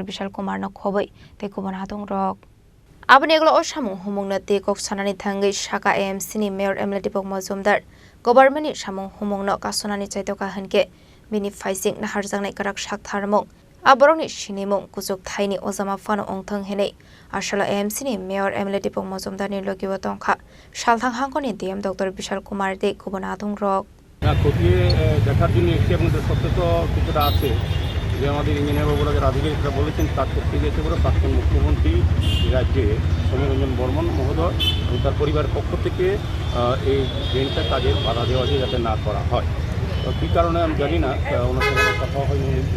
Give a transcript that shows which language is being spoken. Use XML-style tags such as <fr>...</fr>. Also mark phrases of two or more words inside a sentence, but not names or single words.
<trp>Bishal Kumar no khoboi te kubon hatung rok Abani eglo oshamung humungna te kok sanani thangai shaka AMC ni Mayor Emletipo Mozumdar government ni samung humungno kasonani chaitoka hanke bini faising na harjangnai karak sak tharmung aboroni sinimung kuzuk thaini ozama fano ongthang hene ashala AMC ni Mayor Emletipo Mozumdar ni logiwa tongkha Shalthang hangkoni DM Dr. Bishal Kumar de kubona atung rok</trp> <bn>খতিয়ে দেখার জন্য একটি আমাদের সত্যতা কিছুটা আছে যে আমাদের ইঞ্জিনিয়ার বাবুরা যারা আধিকারিকরা বলেছেন কাজ করতে গিয়েছে বলে প্রাক্তন মুখ্যমন্ত্রী রাজ্যে সমীরঞ্জন বর্মন মহোদয় এবং তার পরিবারের পক্ষ থেকে এই ড্রেনটা কাজের বাধা দেওয়া যায় যাতে না করা হয় তো কী কারণে আমি জানি না ওনার সঙ্গে কথা হয়নি</bn>